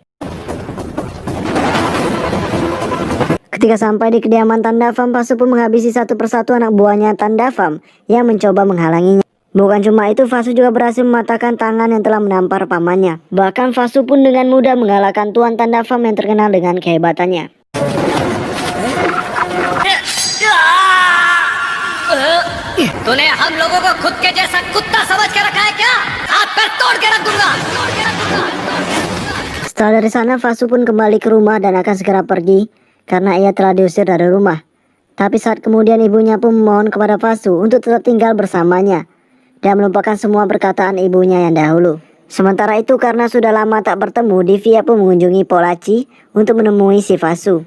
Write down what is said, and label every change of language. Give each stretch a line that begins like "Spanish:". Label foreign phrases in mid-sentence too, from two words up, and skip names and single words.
Indonesian: Ketika sampai di kediaman Tanda Farm, Fasu pun menghabisi satu persatu anak buahnya Tanda Farm yang mencoba menghalanginya. Bukan cuma itu, Fasu juga berhasil mematahkan tangan yang telah menampar pamannya. Bahkan Fasu pun dengan mudah mengalahkan Tuan Tanda Farm yang terkenal dengan kehebatannya.
Hindi: तूने हम लोगों को खुद के जैसा कुत्ता समझ के रखा है क्या? हाथ पैर तोड़ के रख दूंगा।
Indonesian: Setelah dari sana, Fasu pun kembali ke rumah dan akan segera pergi karena ia telah diusir dari rumah. Tapi saat kemudian ibunya pun memohon kepada Fasu untuk tetap tinggal bersamanya dan melupakan semua perkataan ibunya yang dahulu. Sementara itu, karena sudah lama tak bertemu, Divya pun mengunjungi Polaci untuk menemui si Fasu.